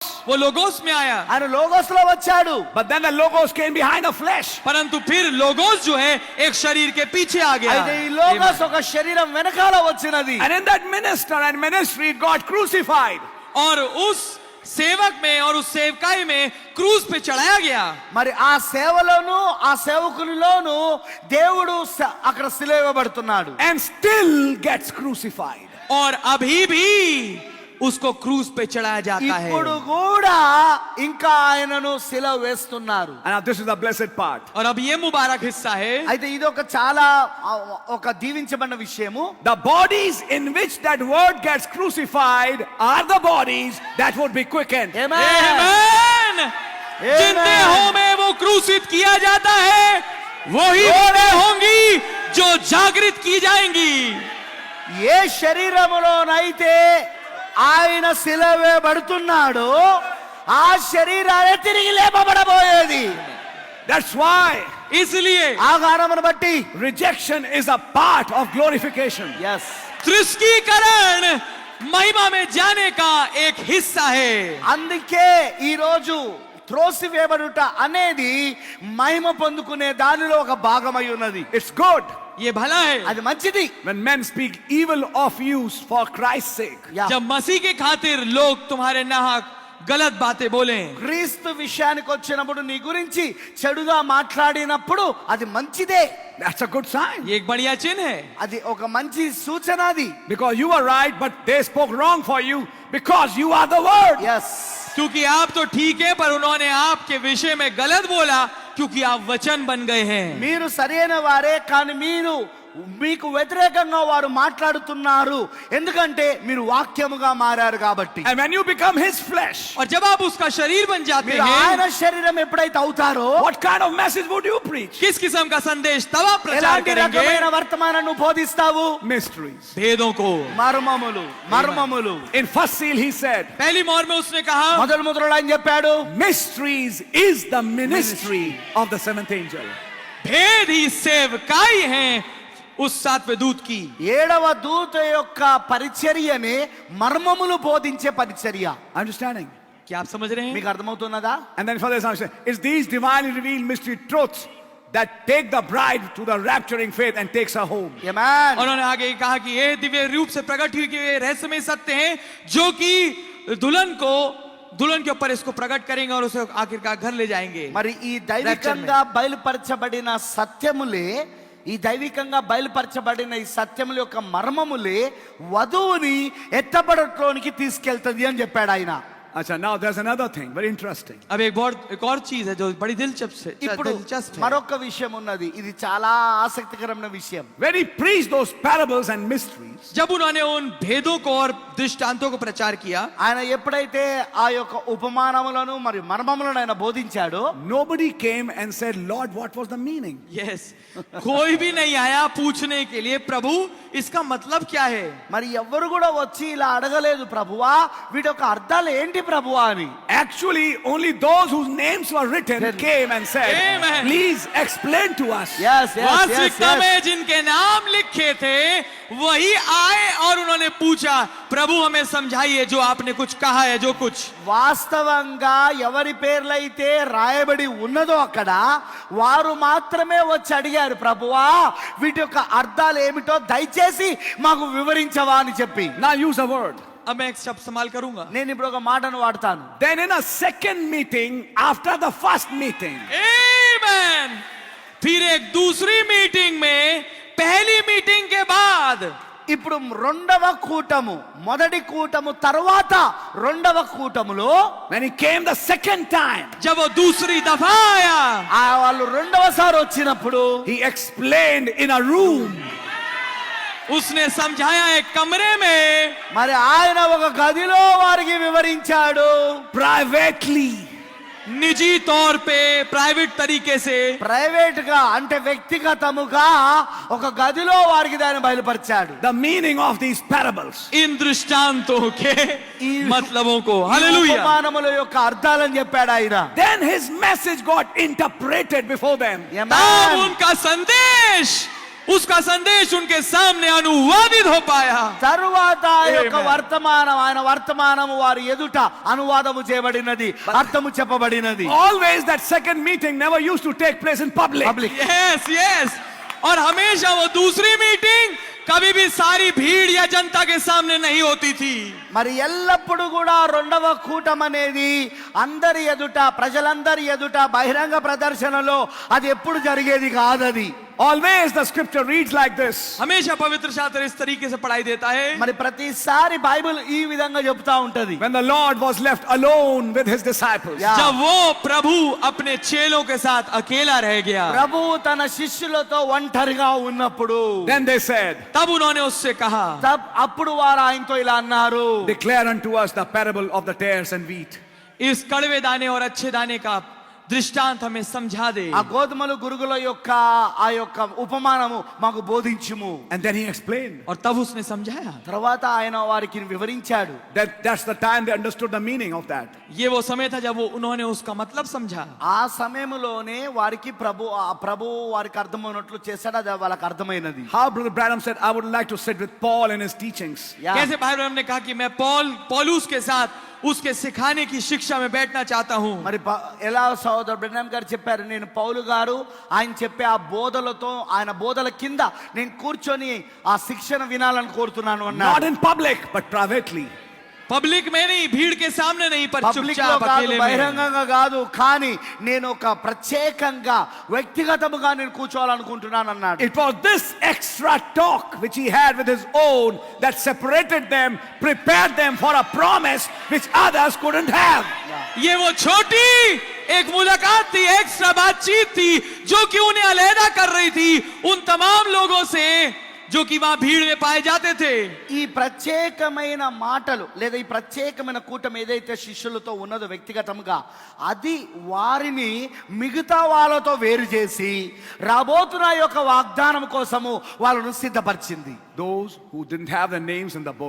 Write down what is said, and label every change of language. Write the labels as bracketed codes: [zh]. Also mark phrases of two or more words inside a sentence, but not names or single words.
[hi] वो लोगोस में आया, [te] ఆయన లోగోస్ లో వచ్చాడు. [en] But then the logos came behind the flesh. [hi] परंतु फिर लोगोस जो है एक शरीर के पीछे आ गया. [te] అయితే ఈ లోగోస్ ఒక శరీరం వెనకాల వచ్చినది. [en] And in that minister and ministry God crucified. [hi] और उस सेवक में और उस सेवकाई में क्रूज पे चढ़ाया गया. [te] మరి ఆ సేవలోను ఆ సేవకునిలోను దేవుడు అక్కడ సిలువబడుతున్నాడు. [en] And still gets crucified. [hi] और अभी भी उसको क्रूज पे चढ़ाया जाता है. [te] ఇప్పుడు కూడా ఇంకా ఆయనను సిలువ వేస్తున్నారు. [en] And now this is the blessed part. [hi] और अब ये मुबारक हिस्सा है. [te] అయితే ఇది ఒక చాలా ఒక దీవించబడిన విషయము. [en] The bodies in which that word gets crucified are the bodies that would be quickened. [hi] आमेन. जिन देहों में वो क्रूसित किया जाता है वही देह होंगी जो जागृत की जाएंगी. [te] ఏ శరీరములోనైతే ఆయన సిలువబడుతున్నాడో ఆ శరీరాలే తిరిగి లేపబడబోయేది. [en] That's why [hi] इसलिए [te] ఆ కారణమును బట్టి [en] rejection is a part of glorification. yes [hi] तृष्कीकरण महिमा में जाने का एक हिस्सा है. [te] అందుకే ఈ రోజు త్రోసివేయబడుట అనేది మహిమ పొందుకునే దానిలో ఒక భాగమై ఉన్నది. [en] It's good [hi] ये भला है [te] అది మంచిది. [en] when men speak evil of you for Christ's sake. [hi] जब मसीह के खातिर लोग तुम्हारे नाहक गलत बातें बोले. [te] క్రీస్తు విషయానికి వచ్చినప్పుడు నీ గురించి చెడుగా మాట్లాడినప్పుడు అది మంచిదే. [en] That's a good sign. [hi] ये एक बढ़िया चिन्ह है. [te] అది ఒక మంచి సూచన అది. [en] Because you were right but they spoke wrong for you because you are the word. yes [hi] क्योंकि आप तो ठीक है पर उन्होंने आपके विषय में गलत बोला क्योंकि आप वचन बन गए हैं. [te] మీరు సరైన వారే కానీ మీకు వ్యతిరేకంగా వారు మాట్లాడుతున్నారు ఎందుకంటే మీరు వాక్యముగా మారారు కాబట్టి. [en] And when you become his flesh, [hi] और जब आप उसका शरीर बन जाते [te] మీరు [hi] हैं [te] ఆయన శరీరం ఎప్పుడైతే అవుతారో [en] what kind of message would you preach? [hi] किस किस्म का संदेश तब आप प्रचार [te] ఎలాంటి [hi] करेंगे? [te] రకమైన వర్తమానాన్ని బోధిస్తావు? [en] Mysteries. [hi] भेदों को. [te] మర్మములు. [en] In first seal he said, [hi] पहली मोहर में उसने कहा [te] మొదలు ముద్రలో ఆయన చెప్పాడు [en] mysteries is the ministry of the seventh angel. [hi] भेद ही सेवकाई हैं उस सातवें दूत की. [te] ఏడవ దూత యొక్క పరిచర్యనే మర్మములు బోధించే పరిచర్య. [en] Understanding? [hi] क्या आप समझ रहे हैं? [te] మీకు అర్థమవుతున్నదా? [en] And then further it's these divinely revealed mystery truths that take the bride to the rapturing faith and takes her home. Amen. [hi] उन्होंने आगे कहा कि ये दिव्य रूप से प्रकट हुई कि ये रहस्यमय सत्य हैं जो कि दुल्हन के ऊपर इसको प्रकट करेंगे और उसे आखिरकार घर ले जाएंगे. [te] మరి ఈ దైవికంగా బయలుపరచబడిన సత్యములే ఈ దైవికంగా బయలుపరచబడిన ఈ సత్యముల యొక్క మర్మములే వధువుని ఎత్తబడట్లోనికి తీసుకెళ్తది అని చెప్పాడు ఆయన. [en] Acha, now there's another thing very interesting. [hi] अब एक और चीज है जो बड़ी दिलचस्प [te] ఇప్పుడు [hi] है. [te] మరొక విషయం ఉన్నది. ఇది చాలా ఆసక్తికరమైన విషయం. [en] When he preached those parables and mysteries, [hi] जब उन्होंने उन भेदों को और दृष्टांतों को प्रचार किया, [te] ఆయన ఎప్పుడైతే ఆ యొక్క ఉపమానములను మరియు మర్మములను ఆయన బోధించాడో [en] nobody came and said, Lord, what was the meaning? [hi] यस कोई भी नहीं आया पूछने के लिए प्रभु इसका मतलब क्या है. [te] మరి ఎవ్వరు కూడా వచ్చి ఇలా అడగలేదు ప్రభువా వీటి యొక్క అర్థాలు ఏంటి ప్రభువా అని. [en] Actually, only those whose names were written came and said, Amen. Please explain to us. [hi] वास्तविकता में जिनके नाम लिखे थे वही आए और उन्होंने पूछा प्रभु हमें समझाइए जो आपने कुछ कहा है जो कुछ. [te] వాస్తవంగా ఎవరి పేర్లైతే రాయబడి ఉన్నదో అక్కడ వారు మాత్రమే వచ్చి అడిగారు ప్రభువా వీటి యొక్క అర్థాలు ఏమిటో దయచేసి మాకు వివరించవా అని చెప్పి. [en] Now use a word. [hi] अब मैं एक शब्द इस्तेमाल करूंगा. [te] నేను ఇప్పుడు ఒక మాటను వాడతాను. [en] Then in a second meeting after the first meeting, Amen. [hi] फिर एक दूसरी मीटिंग में पहली मीटिंग के बाद [te] ఇప్పుడు రెండవ కూటము మొదటి కూటము తర్వాత రెండవ కూటములో [en] when he came the second time, [hi] जब वो दूसरी दफा आया [te] వాళ్ళు రెండవసారి వచ్చినప్పుడు [en] he explained in a room. [hi] उसने समझाया एक कमरे में [te] మరి ఆయన ఒక గదిలో వారికి వివరించాడు. [en] Privately. [hi] निजी तौर पे प्राइवेट तरीके से [te] ప్రైవేట్ గా అంటే వ్యక్తిగతముగా ఒక గదిలో వారికి దాన్ని బయలుపరిచాడు. [en] The meaning of these parables. [hi] इन दृष्टांतों के [te] ఈ [hi] मतलबों को. [te] ఈ [hi] हालेलुया. [te] ఉపమానముల యొక్క అర్థాలను చెప్పాడు ఆయన. [en] Then his message got interpreted before them. [hi] तब उनका संदेश उसका संदेश उनके सामने अनुवादित हो पाया। [te] తరువాత ఆ యొక్క [en] Amen. [te] వర్తమానం ఆయన వర్తమానము వారి ఎదుట అనువాదము చేయబడినది, అర్థము చెప్పబడినది. [en] Always that second meeting never used to take place in public. yes yes, [hi] और हमेशा वो दूसरी मीटिंग कभी भी सारी भीड़ या जनता के सामने नहीं होती थी। [te] మరి ఎల్లప్పుడు కూడా రెండవ కూటం అనేది అందరి ఎదుట, ప్రజలందరి ఎదుట బహిరంగ ప్రదర్శనలో అది ఎప్పుడు జరిగేది కాదది. [en] Always the scripture reads like this. [hi] हमेशा पवित्र शास्त्र इस तरीके से पढ़ाई देता है। [te] మరి ప్రతిసారి బైబిల్ ఈ విధంగా చెప్తా ఉంటది. [en] When the Lord was left alone with his disciples. Yeah. [hi] जब वो प्रभु अपने चेलों के साथ अकेला रह गया, [te] ప్రభు తన శిష్యులతో ఒంటరిగా ఉన్నప్పుడు [en] Then they said, [hi] तब उन्होंने उससे कहा, [te] అప్పుడు వారు ఆయనతో ఇలా అన్నారు, [en] declare unto us the parable of the tares and wheat. [hi] इस कड़वे दाने और अच्छे दाने का दृष्टांत हमें समझा दे। [te] ఆ గోధుమలు గురుగుల యొక్క ఆ యొక్క ఉపమానము మాకు బోధించుము. [en] And then he explained. [hi] और तब उसने समझाया। [te] తర్వాత ఆయన వారికి వివరించాడు. [en] That's the time they understood the meaning of that. [hi] ये वो समय था जब उन्होंने उसका मतलब समझा। [te] ఆ సమయంలోనే వారికి ప్రభు వారికి అర్థమైనట్లు చేశాడు, అది వాళ్ళకి అర్థమైనది. [en] How Brother Branham said, I would like to sit with Paul in his teachings. [hi] कैसे भाई ब्रह्म ने कहा कि मैं पौलुस के साथ उसके सिखाने की शिक्षा में बैठना चाहता हूं। [te] మరి ఎలా సోదరు బ్రహ్మం గారు చెప్పారు, నేను పౌలు గారు ఆయన చెప్పే ఆ బోధలతో ఆయన బోధల కింద నేను కూర్చొని ఆ శిక్షణ వినాలని కోరుతున్నాను [en] Not [te] అన్నాడు. [en] in public, but privately. [hi] पब्लिक में नहीं, भीड़ के सामने नहीं, पर [te] పబ్లిక్ లో [hi] चुपचाप [te] కాదు, [hi] अकेले में। [te] బహిరంగంగా కాదు, కానీ నేను ఒక ప్రత్యేకంగా వ్యక్తిగతముగా నేను కూర్చోవాలనుకుంటున్నాను అన్నాడు. [en] It was this extra talk which he had with his own that separated them, prepared them for a promise which others couldn't have. [hi] ये वो छोटी एक मुलाकात थी, एक्स्ट्रा बातचीत थी, जो कि उन्हें अलहदा कर रही थी उन तमाम लोगों से जो कि वहां भीड़ में पाए जाते थे। [te] ఈ ప్రత్యేకమైన మాటలు లేదా ఈ ప్రత్యేకమైన కూటమి ఏదైతే శిష్యులతో ఉన్నదో వ్యక్తిగతంగా, అది వారిని మిగతా వాళ్ళతో వేరు చేసి రాబోతున్న యొక్క వాగ్దానం కోసము వాళ్ళను సిద్ధపరిచింది. [en] Those who didn't have their names in the book,